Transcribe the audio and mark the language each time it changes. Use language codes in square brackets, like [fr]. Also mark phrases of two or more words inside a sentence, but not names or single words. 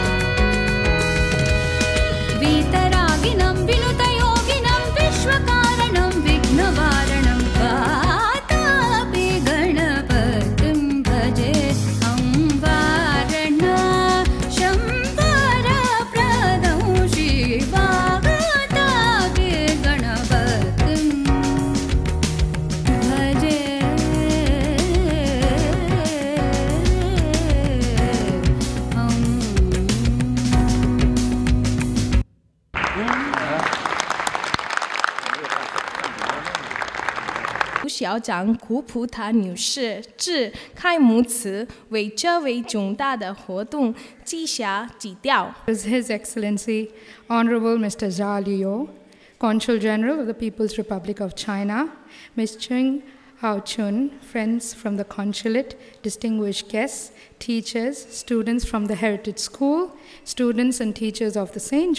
[sa] वीतरागिनं विनुतयोगिनं विश्वकारणं विघ्नवारणं वातापि गणपतिं भजे हम वारणास्यं वरप्रदं श्रीवातापि गणपतिं भजे [zh] 吴校长古普塔女士致开幕词为这位重大的活动记下基调。 [en] His Excellency Honorable Mr. Zha Liu, Consul General of the People's Republic of China, Ms. Cheng Hao Chun, friends from the Consulate, distinguished guests, teachers, students from the Heritage School, students and teachers of the St.